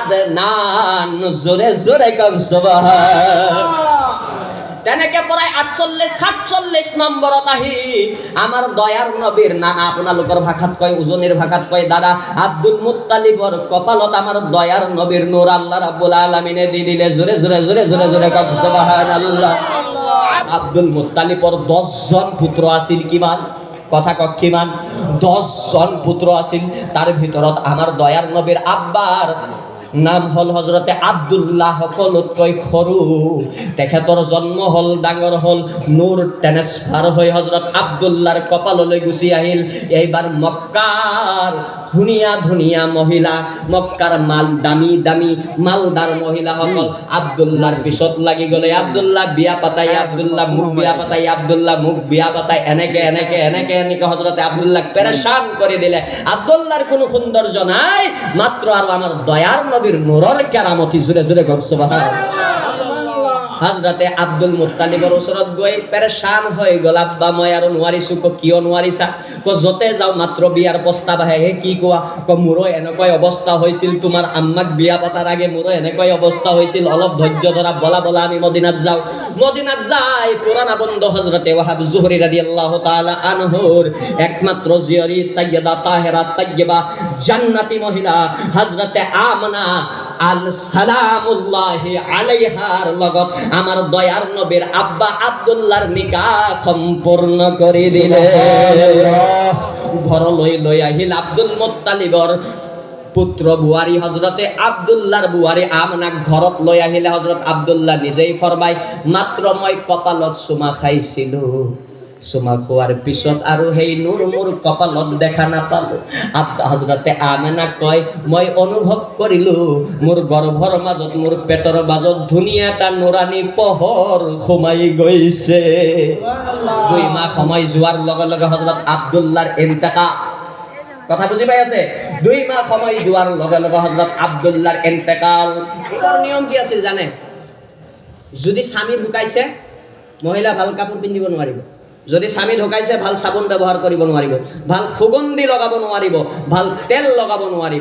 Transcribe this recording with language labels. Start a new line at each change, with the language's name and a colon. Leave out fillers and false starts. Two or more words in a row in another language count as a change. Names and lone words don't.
Assamese: আদনান জোরে জোরে কও সুবহানাল্লাহ তেনেকে পৰাই 48-47 নম্বৰত আহি আমাৰ দয়াৰ নবীৰ নানা আপোনালোকৰ ভাষাত কয় উজনিৰ ভাষাত কয় দাদা আব্দুল মুত্তালিবৰ কপালত আমাৰ দয়াৰ নবীৰ নূৰ আল্লাহ ৰাব্বুল আলামিনে দি দিলে জোৰে জোৰে জোৰে জোৰে জোৰে কওক সুবহানাল্লাহ আব্দুল মুত্তালিবৰ 10 জন পুত্ৰ আছিল কিমান কথা কওক কিমান 10 জন পুত্ৰ আছিল তাৰ ভিতৰত আমাৰ দয়াৰ নবীৰ আব্বার নাম হল হযরতে আব্দুল্লাহ সকলোতকৈ সৰু তেখেতৰ জন্ম হল ডাঙৰ হল নূৰ ট্ৰান্সফাৰ হৈ হযরত আব্দুল্লাহৰ কপাললৈ গুচি আহিল এইবাৰ মক্কাৰ ধুনীয়া ধুনীয়া মহিলা মক্কাৰ মাল দামী দামী মালদাৰ মহিলাসকল আব্দুল্লাহৰ পিছত লাগি গলে আব্দুল্লাহ বিয়া পাতাই আব্দুল্লাহ মুখ বিয়া পাতাই আব্দুল্লাহ মুখ বিয়া পাতাই এনেকে এনেকে এনেকে এনেকে হযরতে আব্দুল্লাহ
Bangla: পেরেশান করে দিলে আব্দুল্লাহর কোনো সৌন্দর্য নাই মাত্র আর আমার দয়ার নবীর নূরের কেরামতি জুড়ে জুড়ে কর
Assamese: সুবহানাল্লাহ হযরতে আব্দুল মুত্তালিবৰ ওচৰত গৈ পেৰেশান হৈ গ'ল, আব্বা মই আৰু নোৱাৰিছো। কিয় নোৱাৰিছা? যতে যাওঁ মাত্ৰ বিয়াৰ প্ৰস্তাৱ আহে। হে কি কোৱা? মোৰো এনেকৈ অৱস্থা হৈছিল, তোমাৰ আম্মাক বিয়া পাতাৰ আগে মোৰো এনেকৈ অৱস্থা হৈছিল, অলপ ধৈৰ্য ধৰা, বলা বলা আমি মদিনাত যাওঁ। মদিনাত যাই পুৰানা বন্ধু হযরতে ওয়াহাব জুহরি রাদিয়াল্লাহু তাআলা আনহুর একমাত্র জিয়ারি সাইয়্যিদা তাহেরা তাইয়্যিবা জান্নাতি মহিলা হযরতে আমানা আল সালামুল্লাহি আলাইহার লগত
Bangla: আমার দয়ার নবীর আব্বা আব্দুল্লাহর নিকাহ সম্পূর্ণ করে দিলে।
Assamese: ঘৰলৈ লৈ আহিল আব্দুল মুত্তালিবৰ পুত্ৰ বুৱাৰী হযরতে আব্দুল্লাহৰ বুৱাৰী আমানাক ঘৰত লৈ আহিলে। হযরত আব্দুল্লাহ নিজেই ফৰমাই, মাত্ৰ মই কপালত চুমা খাইছিলো, চুমা খোৱাৰ পিছত আৰু সেই নূৰ মোৰ কপালত দেখা নাপালো। হযরতে আমানা কয়, মই অনুভৱ কৰিলো মোৰ গৰ্ভৰ মাজত, মোৰ পেটৰ মাজত ধুনীয়া এটা নুৰানী পোহৰ সোমাই গৈছে। 2 মাহ সময় যোৱাৰ লগে লগে হযরত আব্দুল্লাহৰ ইন্তেকাল। কথা বুঝি পাই আছে? 2 মাহ সময় যোৱাৰ লগে লগে হযরত আব্দুল্লাহৰ ইন্তেকাল। এটাৰ নিয়ম কি আছিল জানে? যদি স্বামী ঢুকাইছে মহিলা ভাল কাপোৰ পিন্ধিব নোৱাৰিব, যদি স্বামী ঢুকাইছে ভাল চাবোন ব্যৱহাৰ কৰিব নোৱাৰিব, ভাল সুগন্ধি লগাব নোৱাৰিব, ভাল তেল লগাব নোৱাৰিব।